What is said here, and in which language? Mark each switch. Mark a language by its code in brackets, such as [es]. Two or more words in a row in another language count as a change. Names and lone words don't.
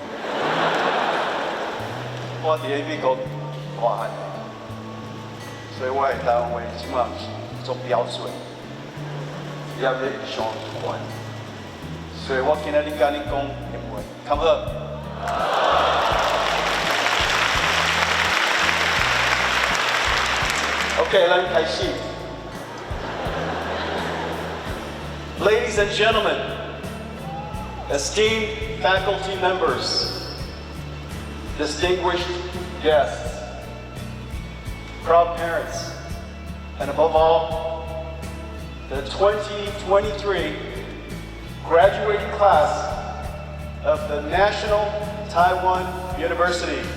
[nan] 我伫咧美国大汉，所以我的台湾话即马毋是做标准，也要上悬，所以我今仔日甲你讲英文，敢好 [en] ？OK， [nan] 咱开始。 [en] Ladies and gentlemen, esteemed faculty members, distinguished guests, proud parents, and above all, the 2023 graduating class of the National Taiwan University.